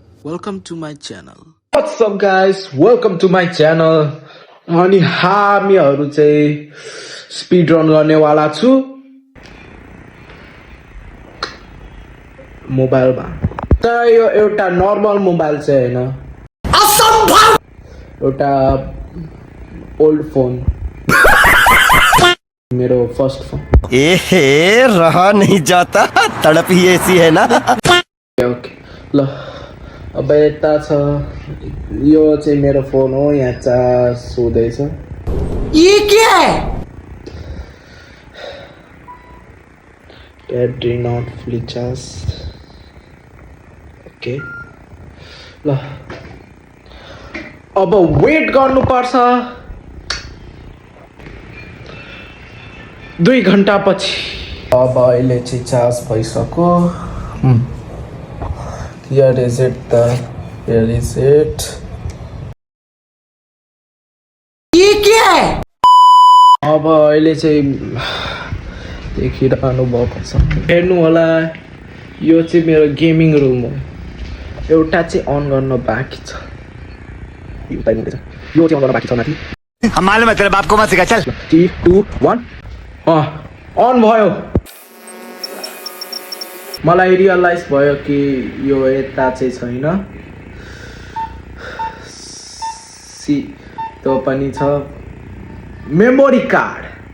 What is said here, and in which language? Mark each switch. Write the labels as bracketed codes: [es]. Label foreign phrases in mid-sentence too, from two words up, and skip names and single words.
[en] Welcome to my channel. What's up guys? Welcome to my channel. [ne] अनि हामीहरु चाहिँ [en] speed run [ne] गर्नेवाला छु मोबाइलमा। तर यो एउटा [en] normal mobile [ne] चाहिँ हैन, असम्भव एउटा [en] old phone [ne] मेरो [en] first phone. [hi] एहे रहा नहीं जाता, तड़प ही ऐसी है ना। [ne] ओके ल अब यता छ, यो चाहिँ मेरो फोन हो। यहाँ चार्ज हुँदैछ। [hi] ये क्या है? [en] battery not fully charge. [ne] ओके ल अब वेट गर्नुपर्छ 2 घण्टा पछि। अब अहिले चाहिँ चार्ज भइसक्यो। [en] Here is it, here is it. [hi] ये क्या है? [ne] अब अहिले चाहिँ देखिरहनु भएको छ, हेर्नु होला। यो चाहिँ मेरो गेमिङ रुम हो। एउटा चाहिँ अन गर्न बाँकी छ। यो चाहिँ अन गर्न बाँकी छ माथि। [hi] हम मालूम है तेरे बाप को मत सिखा, चल। [ne] 3 2 1 अन भयो। मलाई रियलाइज भयो कि यो यता चाहिँ छैन, सी त्यो पनि छ [en] memory card.